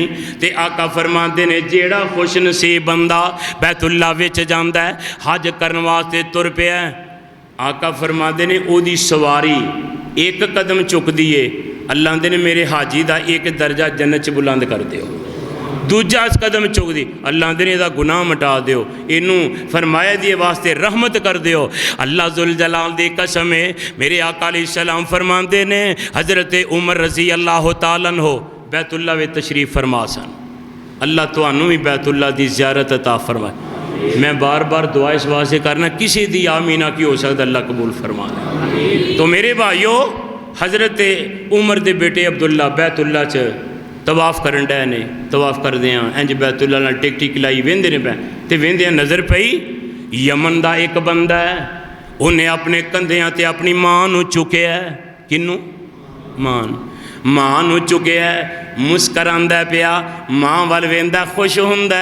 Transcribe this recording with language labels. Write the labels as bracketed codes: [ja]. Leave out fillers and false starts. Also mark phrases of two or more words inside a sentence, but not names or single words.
[pa] تے آقا فرماتے نے جیہڑا خوش نصیب بندہ بیت اللہ وچ جاندا ہے، حج کرن واسطے ٹر پیا، آقا فرماتے نے اوہدی سواری اک قدم چکدی ہے، اللہ آندے نے میرے حاجی دا اک درجہ جنت چ بلند کر دیو، دوجا قدم چکدی، اللہ آندے نے ایہدا گناہ مٹا دیو، اینوں فرمایا دی واسطے رحمت کر دیو. [ar] الله ذو الجلال [pa] دی قسم ہے، میرے آقا علیہ السلام فرماتے نے حضرت عمر [ar] رضي الله تعالى عنه [pa] بیت اللہ وے تشریف فرما سن، اللہ تہانوں بھی بیت اللہ دی زیارت عطا فرمائے. میں بار بار دعا اس واسطے کرنا، کسی دی آمینا کی ہو سکتا، اللہ قبول فرما لے. تو میرے بھائیو، حضرت عمر دے بیٹے عبداللہ بیت اللہ چ طواف کرن ڈہے نے، طواف کردے اینج بیت اللہ نال ٹک ٹک لائی ویندے نے، تے ویندے نظر پئی یمن دا اک بندہ ہے، انہیں اپنے کندھیاں تے اپنی ماں نوں چکیا، کنوں? ماں نوں چکیا، مسکراندا پیا، ماں ول ویندا خوش ہندا.